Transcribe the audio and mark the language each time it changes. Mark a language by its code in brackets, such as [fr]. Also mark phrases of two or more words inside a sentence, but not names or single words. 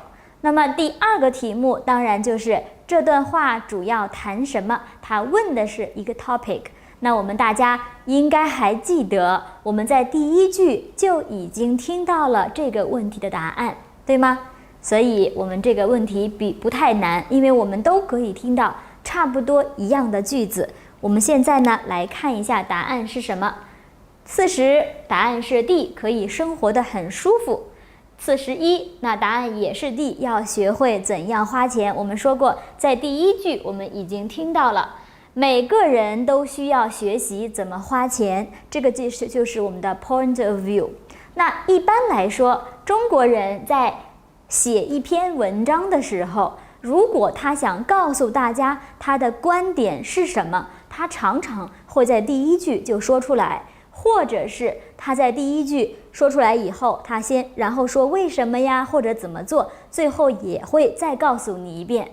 [zh] 那麼第二個題目當然就是這段話主要談什麼，它問的是一個 topic。那我們大家應該還記得，我們在第一句就已經聽到了這個問題的答案，對嗎？所以我們這個問題不太難，因為我們都可以聽到差不多一樣的句子。我們現在呢來看一下答案是什麼。40，答案是 D， 可以生活得很舒服。41，那答案也是 D，要學會怎樣花錢。我們說過，在第一句我們已經聽到了，每個人都需要學習怎麼花錢，這個就是我們的 [en] point of view。 [zh] 那一般來說，中國人在寫一篇文章的時候，如果他想告訴大家他的觀點是什麼，他常常會在第一句就說出來，或者是他在第一句說出來以後，然後說為什麼呀，或者怎麼做，最後也會再告訴你一遍。